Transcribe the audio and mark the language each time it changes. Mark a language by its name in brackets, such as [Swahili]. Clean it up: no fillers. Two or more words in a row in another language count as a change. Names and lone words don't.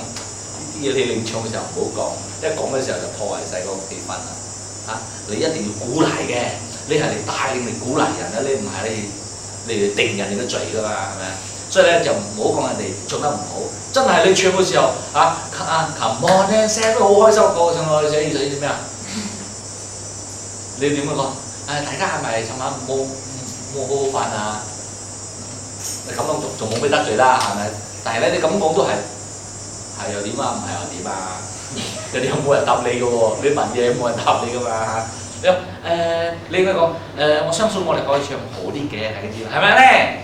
[Cantonese] 呢啲嘢你領唱嘅時候唔好講，一講嘅時候就破壞晒嗰個氣氛啦。你一定要鼓勵嘅，你係嚟帶領嚟鼓勵人啦，你唔係你嚟定人哋嘅罪㗎嘛，係咪啊？所以咧就唔好講人哋做得唔好，真係你唱嘅時候 [English] Come on and say [Cantonese] 都好開心個唱落去，想咩啊？你點樣講？大家係咪尋晚冇好好瞓啊？你咁樣仲冇咩得罪啦，係咪？但係咧你咁講都係又點啊？唔係又點啊？人哋又冇人答你嘅喎，你問嘢冇人答你㗎嘛你應該講我相信我哋可以唱好啲嘅係嗰啲，係咪咧？